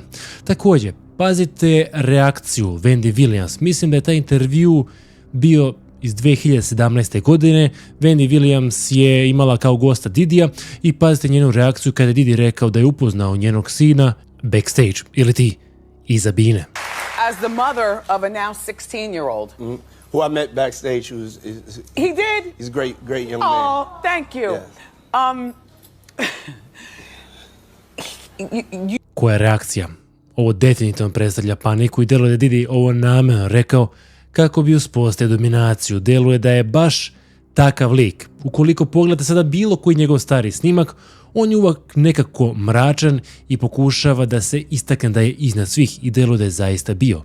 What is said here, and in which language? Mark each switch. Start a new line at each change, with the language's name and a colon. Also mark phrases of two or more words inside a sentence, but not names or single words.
Bosnian: Također, pazite reakciju Wendy Williams. Mislim da je taj intervju bio iz 2017. godine. Wendy Williams je imala kao gosta Didija i pazite njenu reakciju kada je Didi rekao da je upoznao njenog sina backstage, ili ti iza bine.
English: As the mother of a now 16-year-old. Who I met backstage, He did? He's a great young man. Oh, thank you. Yes.
Bosnian: Koja je reakcija? Ovo definitivno predstavlja paniku i deluje da je Didi ovo namjerno rekao kako bi uspostavio dominaciju. Deluje da je baš takav lik. Ukoliko pogledate sada bilo koji njegov stari snimak, on je uvijek nekako mračan i pokušava da se istakne da je iznad svih i deluje da je zaista bio.